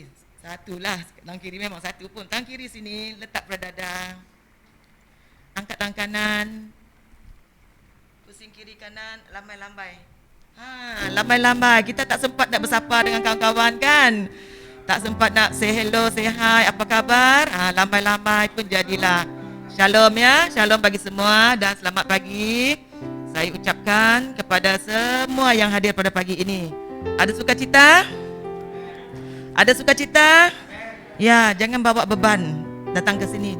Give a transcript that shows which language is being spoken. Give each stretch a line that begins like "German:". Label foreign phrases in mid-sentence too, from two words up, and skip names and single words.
Malay: Satulah. Tangan kiri memang satu pun. Tangan kiri sini letak pada dada. Angkat tangan kanan. Pusing kiri kanan. Lambai-lambai. Lambai-lambai. Kita tak sempat nak bersapa dengan kawan-kawan kan? Tak sempat nak
English: say hello, say hi,
Malay: apa khabar? Lambai-lambai pun jadilah. Shalom ya, shalom bagi semua dan selamat pagi. Saya ucapkan kepada semua yang hadir pada pagi ini. Ada sukacita? Ada sukacita? Ya, jangan bawa beban datang ke sini.